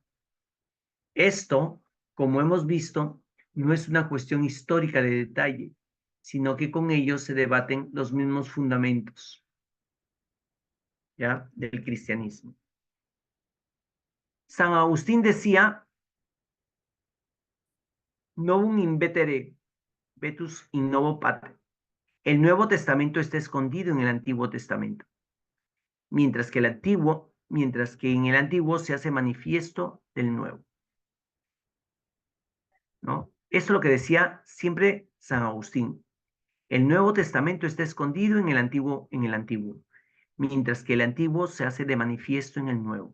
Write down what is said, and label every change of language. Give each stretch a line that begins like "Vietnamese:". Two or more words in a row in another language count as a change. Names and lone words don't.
Spanish: Esto, como hemos visto, no es una cuestión histórica de detalle, sino que con ello se debaten los mismos fundamentos, ¿ya?, del cristianismo. San Agustín decía,
Latin: novum invetere, vetus in novo pater.
Spanish: El Nuevo Testamento está escondido en el Antiguo Testamento, mientras que en el Antiguo se hace manifiesto del Nuevo, ¿no? Eso es lo que decía siempre San Agustín. El Nuevo Testamento está escondido en el Antiguo, mientras que el Antiguo se hace de manifiesto en el Nuevo.